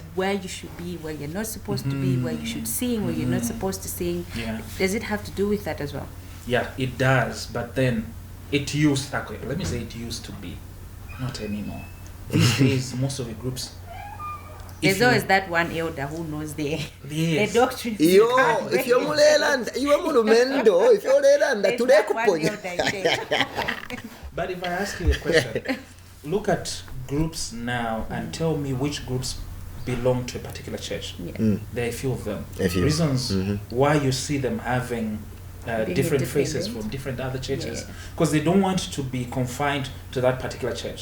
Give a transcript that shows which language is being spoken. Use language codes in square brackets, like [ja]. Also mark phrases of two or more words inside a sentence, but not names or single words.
[en] where you should be, where you're not supposed to be, where you should sing, where you're not supposed to sing. Yeah. Does it have to do with that as well? Yeah, it does, but then it used to be, not anymore. These days, most of the groups. There's always that one elder who knows the doctrine. [bem] Iyo ifyo mulelanda iwe mulumendo ifyo lelanda tule kuponya. [en] But if I ask you a question, look at groups now and tell me which groups belong to a particular church. There are a few of them. Reasons why you see them having different faces from different other churches, because they don't want to be confined to that particular church.